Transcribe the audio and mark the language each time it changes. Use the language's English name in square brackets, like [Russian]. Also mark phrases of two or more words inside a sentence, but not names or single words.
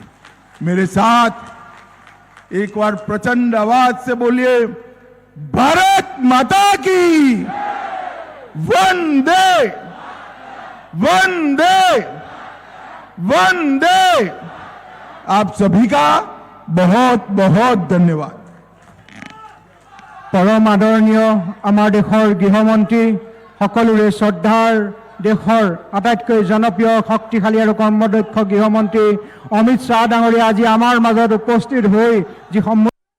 [Hindi] मेरे साथ एक बार प्रचंड आवाज से बोलिए, भारत माता की वंदे वंदे वंदे। आप सभी का बहुत बहुत धन्यवाद। [Assamese] পৰম আদৰণীয় আমাৰ দেশৰ গৃহমন্ত্ৰী, সকলোৰে শ্ৰদ্ধাৰ দেশৰ আটাইতকৈ জনপ্ৰিয় শক্তিশালী আৰু কৰ্মদক্ষ গৃহমন্ত্ৰী অমিত শ্বাহ ডাঙৰীয়া আজি আমাৰ মাজত উপস্থিত হৈ জী